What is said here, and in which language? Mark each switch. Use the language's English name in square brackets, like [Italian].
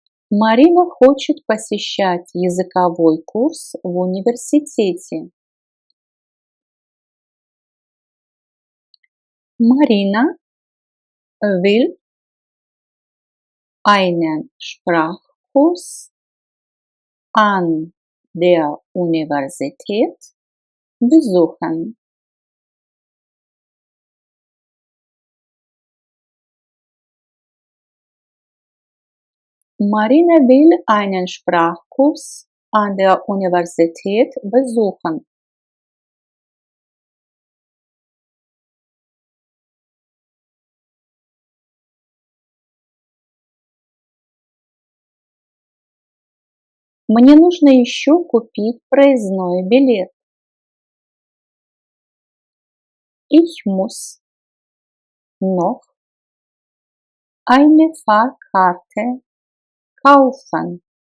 [Russian] Марина хочет посещать языковой курс в университете. [German] Marina will einen Sprachkurs an der Universität besuchen. Marina will einen Sprachkurs an der Universität besuchen. [Russian] Мне нужно еще купить проездной билет. [German] Ich muss noch eine Fahrkarte kaufen.